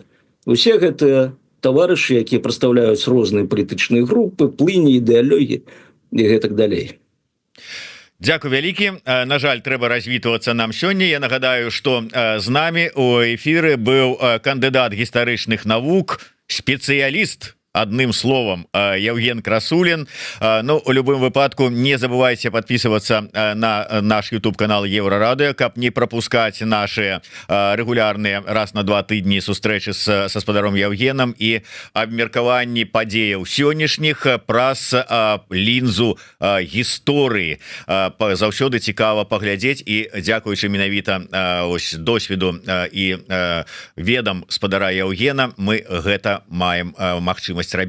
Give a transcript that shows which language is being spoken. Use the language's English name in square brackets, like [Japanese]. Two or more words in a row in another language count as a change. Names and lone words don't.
[Belarusian] Усе гэтыя таварышы, якія прадстаўляюць розныя палітычныя групы, плыні, ідэалогіі і гэтак далей. Дзякуй вялікі. На жаль, трэба развітвацца нам сёння. Я нагадаю, што з намі у эфіры быў кандыдат гістарычных навук, спецыяліст, [Russian] одним словом, Евген Красулин. [Belarusian] Ну, у любым выпадку [Russian] не забывайте подписываться на наш [Belarusian] YouTube канал Еврорадио, каб [Russian] не пропускать наши регулярные [Belarusian] раз на 2 тыдні сустрэчы со спадаром Евгеном и абмеркаванні падзеяў сённяшніх праз лінзу гісторыі. Заўсёды цікава паглядзець, і дзякуючы менавіта ось досведу і ведам спадара Евгена мы гэта маем магчымасць рабіць.